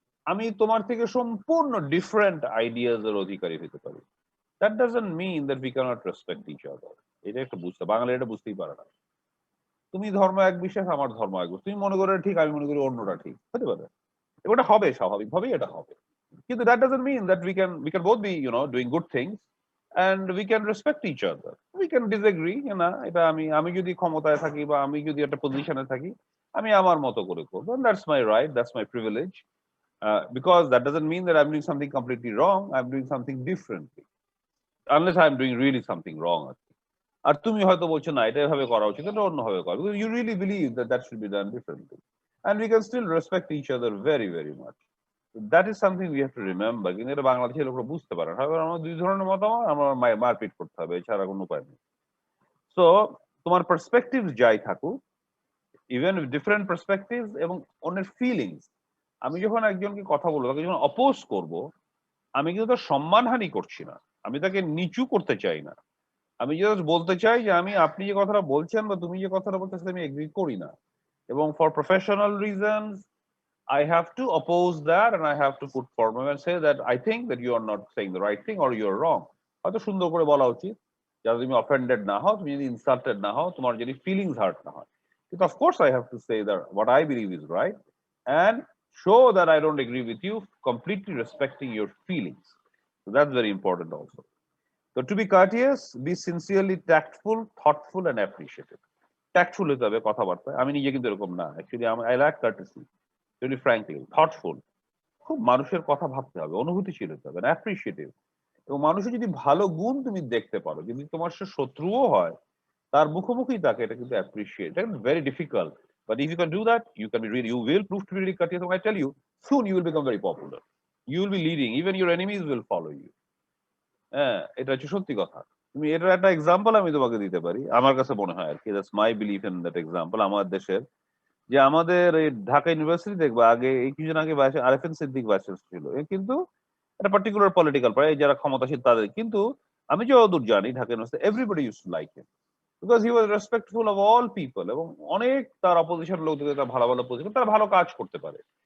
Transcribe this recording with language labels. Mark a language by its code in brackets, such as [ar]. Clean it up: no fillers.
[bn] আমি তোমার থেকে সম্পূর্ণ ডিফারেন্ট আইডিয়াজ এর অধিকারী হতে পারি। [en] That doesn't mean that we can't respect each other. [bn] এটা একটা বুঝতে বাঙালি এটা বুঝতেই পারে না। তুমি ধর্ম এক বিশ্বাস, আমার ধর্ম এক বিশ্বাস। তুমি মনে করো ঠিক, আমি মনে করি অন্যটা ঠিক, হতে পারে। ওটা হবে, স্বাভাবিকভাবেই এটা হবে। [en] কিন্তু that doesn't mean that we can both be doing good things and we can respect each other. We can disagree, [bn] না এটা আমি যদি ক্ষমতায় থাকি বা আমি যদি একটা পজিশনে থাকি, আমি আমার মতো করে করব, [en] and that's my right, that's my privilege. Because that doesn't mean that I'm doing something completely wrong. I'm doing something differently, unless I'm doing really something wrong [bn] আর কি। আর তুমি হয়তো বলছো না এটা এভাবে করা উচিত, এটা অন্যভাবে করা, [en] because you really believe that that should be done differently, and we can still respect each other very very much. That is something we have to remember. [bn] কিন্তু এটা বাংলাদেশের লোকরা বুঝতে পারে না। হয় আমার দুই ধরনের মতামত, আমার মারপিট করতে হবে, এছাড়া কোনো উপায় নেই। সো তোমার পার্সপেক্টিভ যাই থাকুক, ইভেন ডিফারেন্ট পার্সপেক্টিভ এবং অন্যের ফিলিংস, আমি যখন একজনকে কথা বলবো, তাকে যখন অপোজ করব, আমি কিন্তু তার সম্মানহানি করছি না, আমি তাকে নিচু করতে চাই না। আমি জাস্ট বলতে চাই যে আপনি যে কথাটা বলছেন বা তুমি যে কথাটা বলছো আমি এগ্রি করি না, এবং for professional reasons [en] I have to oppose that and I have to put forward and say that I think that you are not saying the right thing or you are wrong. [bn] হয়তো সুন্দর করে বলা উচিত, যাতে তুমি offended না হও, তুমি যদি ইনসাল্টেড না হও, তোমার যদি ফিলিংস হার্ট না হয়। কিন্তু [en] of course I have to say that what I believe is right and show that I don't agree with you, completely respecting your feelings. So that's very important also. So to be courteous, be sincerely tactful, thoughtful and appreciative. [bn] Tactful হতে হবে কথাবার্তায়। আমি নিজে কিন্তু এরকম না, actually [en] I lack courtesy. Really frankly, thoughtful, [bn] খুব মানুষের কথা ভাবতে হবে, অনুভূতিশীল হতে হবে, অ্যাপ্রিসিয়েটিভ। এবং মানুষের যদি ভালো গুণ তুমি দেখতে পারো, যদি তোমার সে শত্রুও হয়, তার মুখোমুখি তাকে, এটা কিন্তু অ্যাপ্রিসিয়েট, এটা very difficult. [en] But if you can do that, you can be really, you will prove to be really courteous. I tell you, soon you will become very popular. You will be leading, even your enemies will follow you. [bn] হ্যাঁ, এটা হচ্ছে সত্যি কথা। তুমি এটার একটা example আমি তোমাকে দিতে পারি, আমার কাছে মনে হয় আর কি, [en] That's my belief in that example. [bn] আমার দেশের যে আমাদের এই ঢাকা ইউনিভার্সিটি দেখবা, আগে এই কিছুদিন আগে আরেফিন সিদ্দিক ভাইস ছিল, এ কিন্তু একটা পার্টিকুলার পলিটিক্যাল পার্টি যারা ক্ষমতাশীল তাদের, কিন্তু আমি যতদূর জানি Dhaka university [en] everybody use to like him because he was respectful of all people, [bn] এবং অনেক তার অপোজিশন লোকদের, তার ভালো ভালো পজিশন, তারা ভালো কাজ করতে পারে।